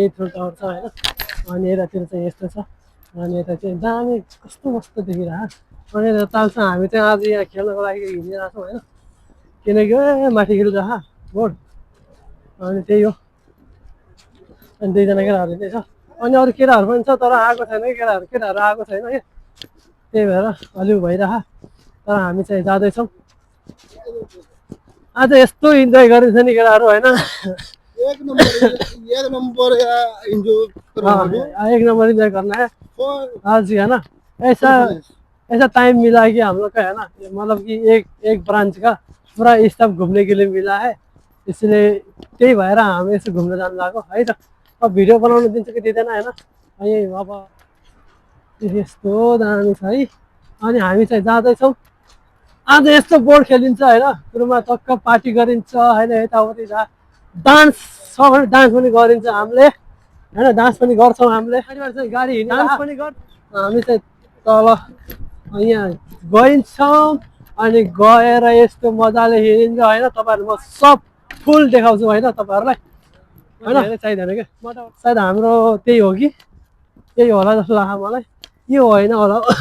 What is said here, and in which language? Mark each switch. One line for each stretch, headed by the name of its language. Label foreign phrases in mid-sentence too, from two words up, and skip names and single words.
Nepali: ठुलो टावर छ होइन अनि यतातिर चाहिँ यस्तो छ अनि यता चाहिँ दामी कस्तो मस्तो देखिरहेको अनि यता तालसँग हामी चाहिँ आज यहाँ खेल्नको लागि हिँडिरहेको छौँ होइन किनकि माथि खेलिरह बोर्ड अनि त्यही हो अनि दुईजना केटाहरू चाहिँ छ अनि अरू केटाहरू पनि छ तर आएको छैन कि केटाहरू आएको छैन कि त्यही भएर अलिक भइरह तर हामी चाहिँ जाँदैछौँ आज यस्तो इन्जोय गरिन्छ नि केटाहरू होइन
Hindi: एक नंबर एक नंबर इन्जॉय करना है आज है ना ऐसा टाइम मिला है कि हम लोग का है ना मतलब कि एक ब्रांच का पूरा स्टाफ घूमने के लिए मिला है इसलिए
Nepali: त्यही भएर हामी यसो घुम्न जानु लागेको है त अब भिडियो बनाउन दिन्छ कि दिँदैन होइन यही अब यस्तो दामी छ है अनि हामी चाहिँ जाँदैछौँ आज यस्तो बोर्ड खेलिन्छ होइन सुरुमा टक्क पार्टी गरिन्छ होइन यताउति डान्स छ भने डान्स पनि गरिन्छ हामीले होइन डान्स पनि गर्छौँ हामीले गाडी हिँड्ने डान्स पनि हामी चाहिँ तल यहाँ गइन्छौँ अनि गएर यस्तो मजाले हिँडिन्छ होइन तपाईँहरू म सब फुल देखाउँछु होइन तपाईँहरूलाई होइन चाहिँदैन क्या सायद हाम्रो त्यही हो कि त्यही होला जस्तो लाग्छ मलाई यो होइन होला